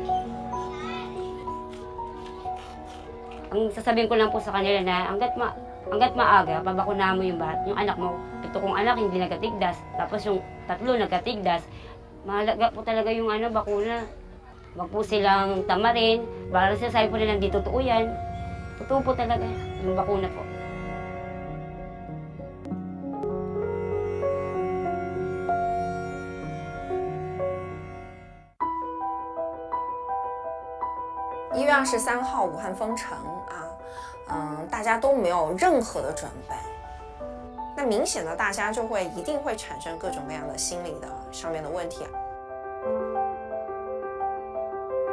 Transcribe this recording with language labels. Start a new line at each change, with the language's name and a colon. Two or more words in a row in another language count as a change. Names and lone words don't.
Filipino: Ang sasabihin ko lang po sa kanila na hanggat maaga, pabakunahan mo yung anak mo. Ito kong anak hindi nagkatigdas. Tapos yung 3 nagkatigdas. Mahalaga po talaga yung bakuna. Wag po silang tamarin. Parang sinasabi po nilang di totoo yan. Totoo po talaga yung bakuna po.
Chinese: 1月23号武汉封城大家都没有任何的准备，那明显的大家就一定会产生各种各样的心理的上面的问题。